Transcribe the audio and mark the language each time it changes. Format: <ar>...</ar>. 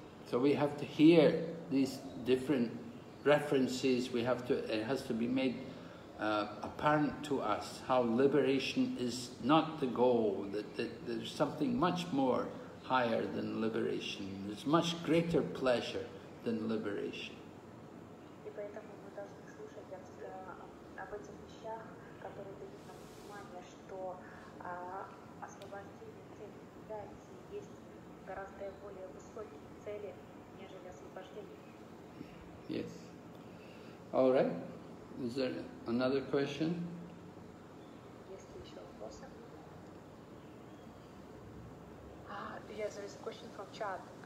<en>So we have to hear these different references. It has to be made apparent to us how liberation is not the goal, that there's something much more higher than liberation. There's much greater pleasure than liberation.</en> <ru>И поэтому мы должны слушать об этих вещах, которые дают нам понимание, что освобождение цели является и есть гораздо более высокие цели, нежели освобождение.</ru> <en>Yes. All right. Is there another question?</en> <ru>Есть ли еще вопросы?</ru> <en>Yes, there is a question from Chap.</en>